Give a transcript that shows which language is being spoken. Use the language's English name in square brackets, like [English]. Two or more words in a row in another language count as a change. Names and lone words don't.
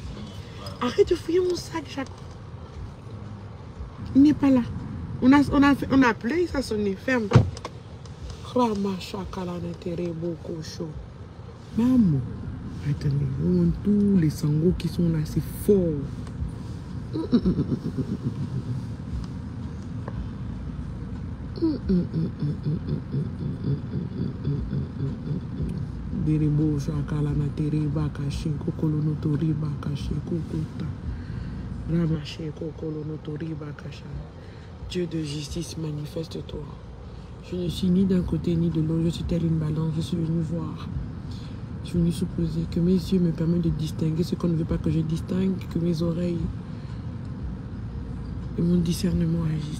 [French] Arrête de fouiller mon sac, Jacques. Il n'est pas là. On a appelé, ça sonné. Ferme. Maman. Attendez, on voit tous les sanglots qui sont là, c'est fort. Diribo shakala na teriba kashi kokolo no toriba kashi kokota ramache kokolo no toriba kasha. Dieu de justice, manifeste-toi. Je ne suis ni d'un côté ni de l'autre, je suis telle une balance, je suis venu voir. Je suis venu supposer que mes yeux me permettent de distinguer ce qu'on ne veut pas que je distingue, que mes oreilles et mon discernement agissent.